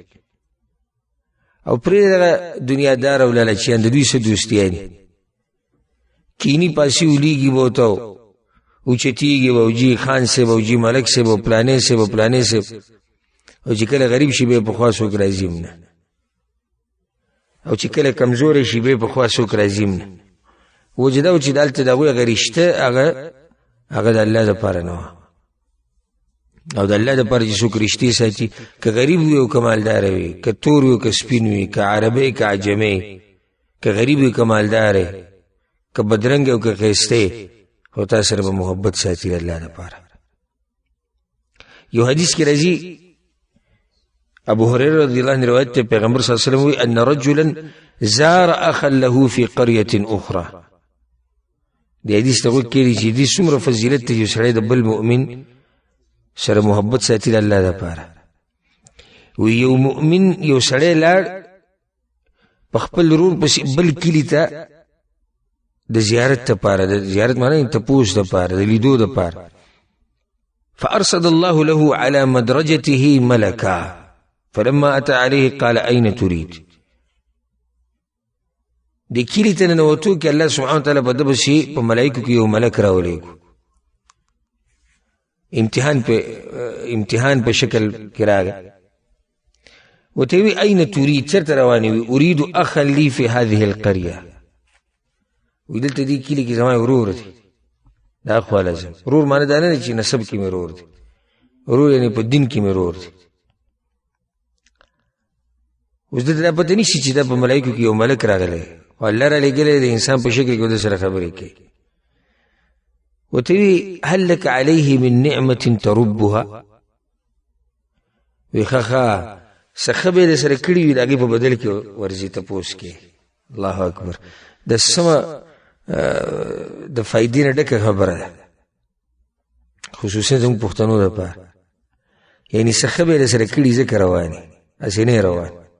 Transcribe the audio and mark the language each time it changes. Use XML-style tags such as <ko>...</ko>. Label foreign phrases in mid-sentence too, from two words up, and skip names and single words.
<ps>او پرې دغه دنیادار او لالچیان د دوی څه دوستیانې کینی پاسې ولیږي به ورته اوچتېږي به وجي خان صاحب او جي ملک صاحب او پلانې صاحب او پلانې صاحب، او چې کله غریب شي به پخوا څوک راځي نه، او چې کله کمزوری شي به پخوا څوک راځي نه. وجدا او چې دلته د هغوی هغه رشته هغه د الله دپاره نه وه، او د الله دپاره چې څوک رشتې ساتي، که غریب وي او که مالدار وي، که تور وي او که سپین وي، که عربی که عجمی، که غریب وي که مالدار، که بدرنګ او که ښایسته، خو تا سره به محبت ساتي د الله دپاره. یو حدیث کې راځي ابو هريره</ps> <ar>رضی الله عنه</ar> <ps>روایت ته پیغمبر</ps> <ar>صلی الله علیه وسلم</ar> <ps>وی</ps> <ar>ان رجلا زار اخا له في قريه اخرى.</ar> <ps>د حدیث ته وکړي چې دې څومره فضیلت ته یو سړی د بل مؤمن سره محبت ساتي د الله دپاره. وی یو مؤمن یو سړی لاړ په خپل ورور پسې بل کلي ته د زیارت دپاره، د زیارت معنی تپوس دپاره، د لیدو دپاره.</ps> <ar>فارصد الله له على مدرجته ملكا فلما اتى عليه قال اين تريد.</ar> <ps>د کلي ته ننوتو کې الله</ps> <ar>سبحانه وتعالی</ar> <ps>په ده پسې په ملایکو کې یو ملک راولېږو، امتحان په شکل کې راغی. ورته وی</ps> <ar>اين تريد،</ar> <ps>چېرته روانې وي؟</ps> <ar>اريد اخا لي في هذه القريه.</ar> <ps>وی دلته دې کلي کې زما ورور دی، دا خو لازم. ورور معنی دا نه دی چې نسب کې مې ورور دی، ورور یعنې په دین کې مې ورور دی. اوس دلته دا پته نشي چې دا په ملایکو کې یو ملک راغلی او الله را لېږلی د انسان په شکل کې د سره خبرې کوي. ورته وی</ps> <ar>هل لك عليه من نعمة تربها.</ar> <ps>وی ښه څه ښه به یې درسره کړي وي د هغې په بدل کې ورځي تپوس کې.</ps> <ar>الله اکبر،</ar> <ps>د سمه د فایدې نه ډکه خبره ده، خصوصا زموږ پښتنو دپاره. یعنې څه ښه به یې درسره کړي ځکه روانې، هسې نه یې روان.</ps>